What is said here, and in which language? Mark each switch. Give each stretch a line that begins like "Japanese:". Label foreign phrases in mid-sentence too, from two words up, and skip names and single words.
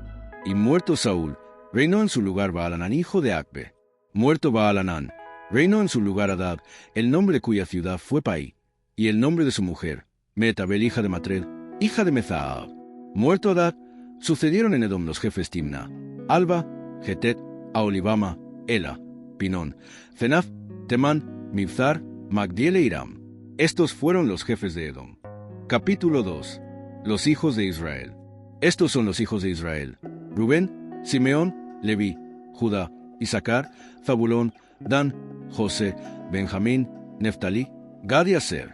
Spanish: Y muerto Saúl, reinó en su lugar Baalanán, hijo de Acbe. Muerto Baalanán, reinó en su lugar Adad, el nombre de cuya ciudad fue Pai, y el nombre de su mujer, Metabel, hija de Matred, hija de Mezaab. Muerto Adad, sucedieron en Edom los jefes Timna, Alba, Getet, Aolibama, Ela, Pinón, Cenaz, Temán, Mibzar, Magdiel e Iram. Estos fueron los jefes de Edom. Capítulo 2. Los hijos de Israel. Estos son los hijos de Israel: Rubén, Simeón, Leví, Judá, Isaacar, Zabulón, Dan, José, Benjamín, Neftalí, Gad y Aser.